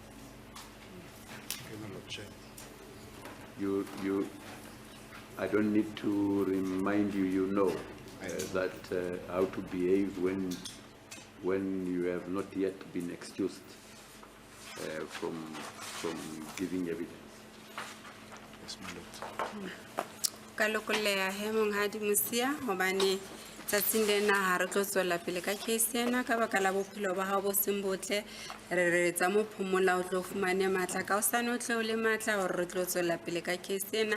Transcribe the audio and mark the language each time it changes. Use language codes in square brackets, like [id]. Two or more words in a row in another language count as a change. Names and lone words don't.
[en] I don't need to remind you. You know that how to behave when you have not yet been excused from giving evidence. [st] Kalokoleya he monghadi Musia hobane Tsatsing lena ha re tlo tswela pele ka case ena ka baka la bophelo ba hao bo seng botle. Re retsa mo phomola o tlo fumane matla ka hosane o tle o le matla hore re tlo tswela pele ka case ena.